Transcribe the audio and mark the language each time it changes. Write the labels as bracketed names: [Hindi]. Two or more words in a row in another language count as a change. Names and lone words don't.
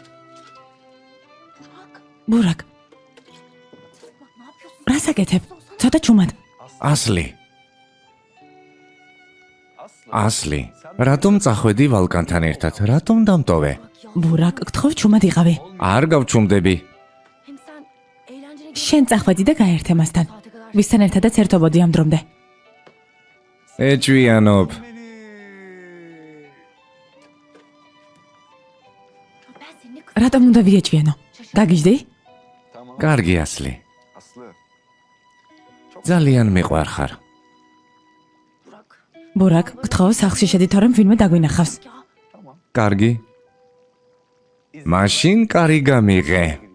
[Georgian] ბურაკ, [Turkish] Bak ne yapıyorsun? [Georgian] რას აკეთებ? ცოტა ჩუმად. ასლი ასლი რატომ წახვედი ვალკანთან ერთად? რატომ დამტოვე? ბურაკ, გთხოვ ჩუმად იყავი. არ გავჩუმდები. [Turkish] Hem sen eğlencene [Georgian] შენ წახვედი და გაერთე მასთან. [Turkish] saate kadar. [Georgian] ვისთან ერთადაც ერთობოდი ამ დრომდე. ეჭვიანობ. [Turkish] Ben seninle kız [Georgian] რატომ უნდა ვიეჭვიანო? გაგიჟდი? კარგი ასლი. Aslı. ძალიან მიყვარხარ. Burak. ბურაკ, გთხოვ სახლში შედი, თორემ ვინმე დაგვინახავს. Ya კარგი. მაშინ კარი გამიღე.